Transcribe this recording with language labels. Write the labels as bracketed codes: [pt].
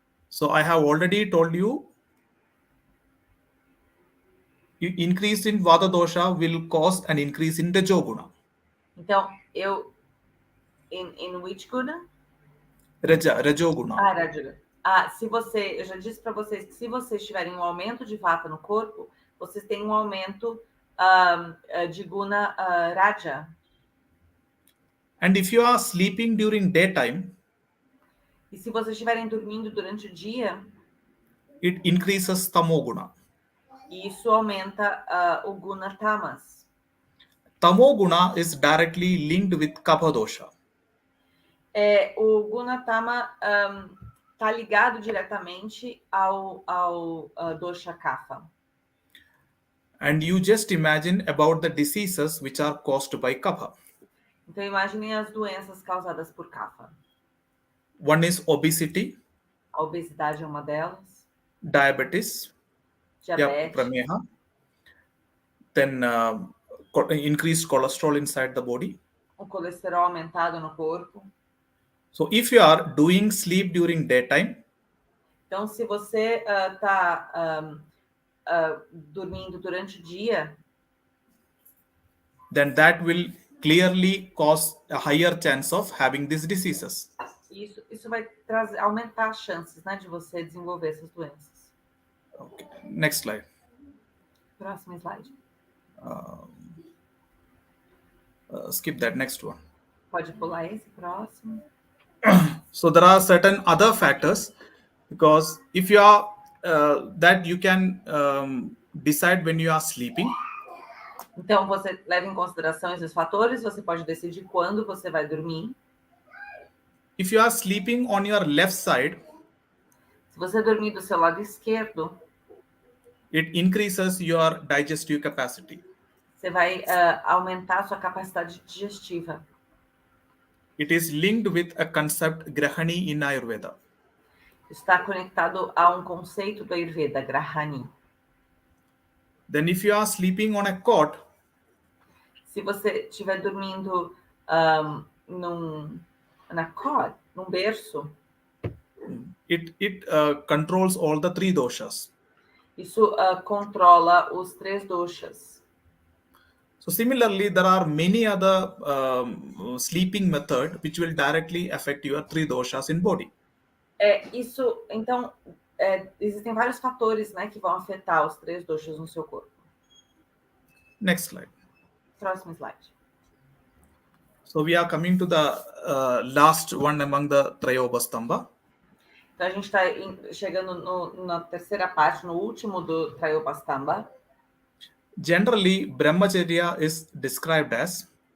[en] So I have already told you, increase in vata dosha will cause an increase in rajoguna. Então, in which guna? Rajoguna. Rajoguna. [pt] Eu já disse para vocês que se vocês tiverem um aumento de vata no corpo, vocês têm um aumento de guna raja. [en] And if you are sleeping during daytime, [pt] e se vocês estiverem dormindo durante o dia, [en] it increases tamoguna. [pt] E isso aumenta o guna tamas. [en] Tamoguna is directly linked with kapha dosha. [pt] O guna tama está ligado diretamente ao dosha kapha. [en] And you just imagine about the diseases which are caused by kapha. [pt] Então, imaginem as doenças causadas por kapha. [en] One is obesity. [pt] A obesidade é uma delas. [en] Diabetes. [pt] Diabetes. [en] Prameha. Then increased cholesterol inside the body. [pt] O colesterol aumentado no corpo. [en] So if you are doing sleep during daytime, [pt] então, se você está dormindo durante o dia, [en] then that will clearly cause a higher chance of having these diseases. [pt] Isso vai aumentar as chances, né, de você desenvolver essas doenças. [en] Okay. Next slide. [pt] Próximo slide. [en] Skip that next one. [pt] Pode pular esse próximo. [en] So there are certain other factors, because if you are that you can decide when you are sleeping. [pt] Então, você leva em consideração esses fatores, você pode decidir quando você vai dormir. [en] If you are sleeping on your left side, [pt] se você dormir do seu lado esquerdo, [en] it increases your digestive capacity. [pt] Você vai aumentar a sua capacidade digestiva. [en] It is linked with a concept grahani in Ayurveda. [pt] Está conectado a um conceito do Ayurveda, grahani. [en] Then if you are sleeping on a cot, [pt] se você estiver dormindo na cot, num berço, [en] it controls all the 3 doshas. [pt] Isso controla os 3 doshas. [en] So similarly, there are many other sleeping methods which will directly affect your 3 doshas in body. [pt] Então, existem vários fatores, né, que vão afetar os 3 doshas no seu corpo. [en] Next slide. [pt] Próximo slide. [en] So we are coming to the last one among the Trayopastamba. [pt] Então, a gente está chegando na terceira parte, no último do Trayopastamba. [en] Generally, brahmacharya is described as